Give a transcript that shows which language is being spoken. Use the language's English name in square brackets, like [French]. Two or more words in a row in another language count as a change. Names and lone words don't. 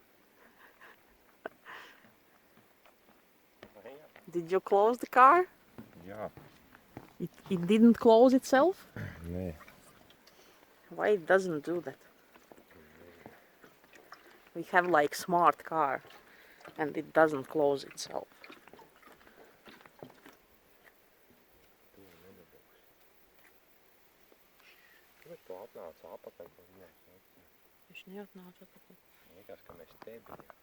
[English] Did you close the car? Yeah. It didn't close itself? [Latvian] Nē. [English] Why it doesn't do that? We have like smart car and it doesn't close itself. [Latvian] Viņš neatnāca atpakaļ. Liekas, ka mēs te bijām.